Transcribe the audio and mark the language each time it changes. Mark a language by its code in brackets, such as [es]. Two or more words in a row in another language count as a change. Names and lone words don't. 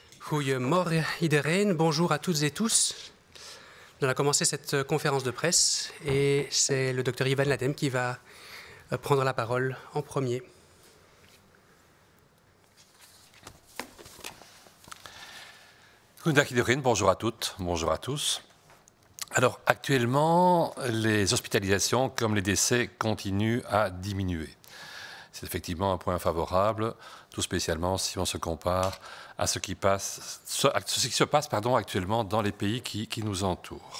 [nl] Goedemorgen iedereen, [fr] bonjour à toutes et tous. On a commencé cette conférence de presse et c'est le docteur Ivan Ladem qui va prendre la parole en premier. [nl] Goedendag iedereen, [fr] bonjour à toutes, bonjour à tous. Alors actuellement, les hospitalisations comme les décès continuent à diminuer. C'est effectivement un point favorable, tout spécialement si on se compare à ce qui se passe actuellement dans les pays qui nous entourent.